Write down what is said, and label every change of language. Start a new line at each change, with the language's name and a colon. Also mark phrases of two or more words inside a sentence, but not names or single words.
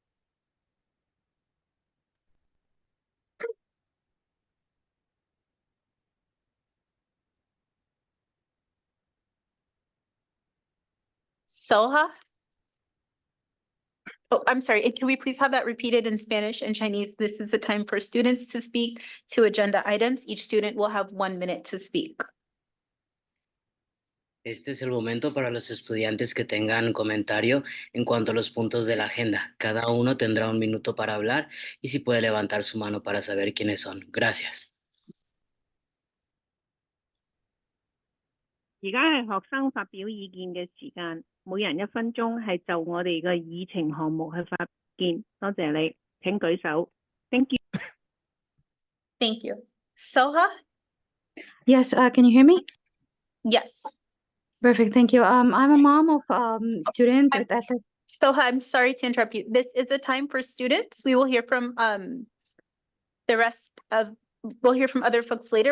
English: Soha? Oh, I'm sorry. Can we please have that repeated in Spanish and Chinese? This is the time for students to speak to agenda items. Each student will have 1 minute to speak.
Spanish: Este es el momento para los estudiantes que tengan comentario en cuanto a los puntos de la agenda. Cada uno tendrá 1 minuto para hablar y si puede levantar su mano para saber quiénes son. Gracias.
Cantonese: 而家係學生發表意見嘅時間，每人1分鐘，係就我哋嘅議程項目去發言。多謝你，請舉手。
English: Thank you. Thank you. Soha? Yes, can you hear me? Yes. Perfect, thank you. I'm a mom of student with Soha, I'm sorry to interrupt you. This is the time for students. We will hear from the rest of, we'll hear from other folks later.